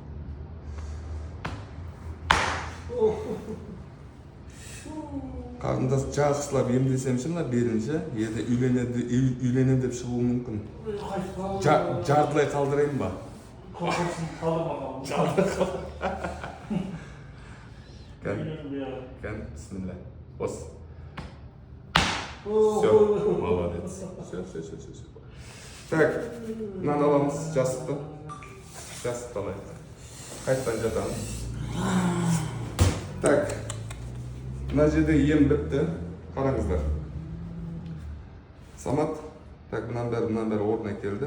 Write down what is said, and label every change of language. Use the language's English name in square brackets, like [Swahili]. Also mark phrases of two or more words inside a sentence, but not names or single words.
[Kazakh] Қарындас жақсылап емдесемші мына белінше, еді үйленем деп шығуы мүмкін. Жартылай қалдырайын ба? Қалдырма. Кән, бісміллә. Бос. [Russian] Все, молодец. Все. [Kazakh] Так, мынаны аламыз, жастықты. Жастықты алайық. Қайттан жатамыз. Так, мына жерде ем бітті. Қараңыздар. Самат. Так, мұнан бәрі орнына келді.